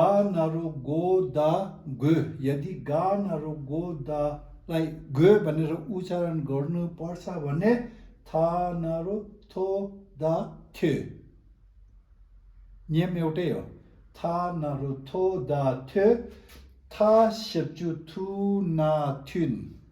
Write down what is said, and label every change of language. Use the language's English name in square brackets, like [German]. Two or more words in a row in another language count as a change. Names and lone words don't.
[Nepali] नारु गो दा ग यदि गा नारु गो दा लाई ग भनेर उच्चारण गर्नुपर्छ भने था नारु थो दा थे नियम एउटै हो [Tibetan] ta naruto da te ta shepju tu na tun